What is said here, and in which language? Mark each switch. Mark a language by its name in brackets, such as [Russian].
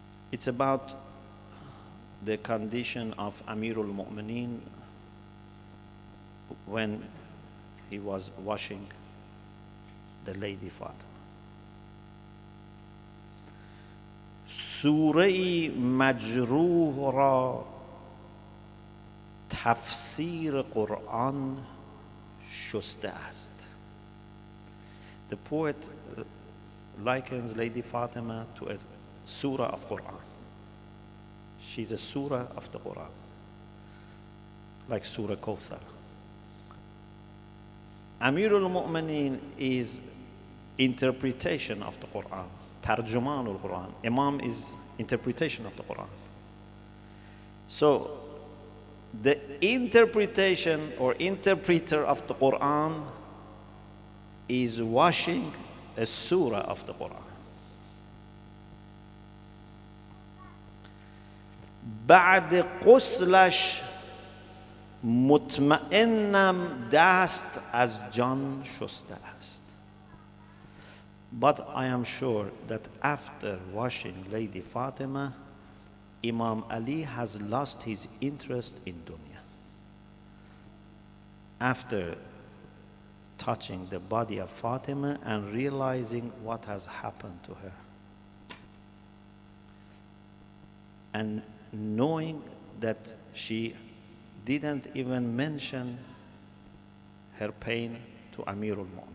[English] It's about the condition of Amirul Mu'mineen when he was washing the Lady Fatima. [Persian] سوره مجروح را تفسیر قرآن شسته است. [English] The poet likens Lady Fatima to a surah of Quran. She's a surah of the Quran, like Surah Kawthar. Amirul Mu'mineen is interpretation of the Quran. Tarjumanul Quran. Imam is interpretation of the Quran. So the interpretation or interpreter of the Quran is washing a surah of the Quran. [Persian] بعد غسلش مطمئنم دست از جان شسته است. [English] But I am sure that after washing Lady Fatima, Imam Ali has lost his interest in dunya. After touching the body of Fatima and realizing what has happened to her, and knowing that she didn't even mention her pain to Amirul Mu'mineen.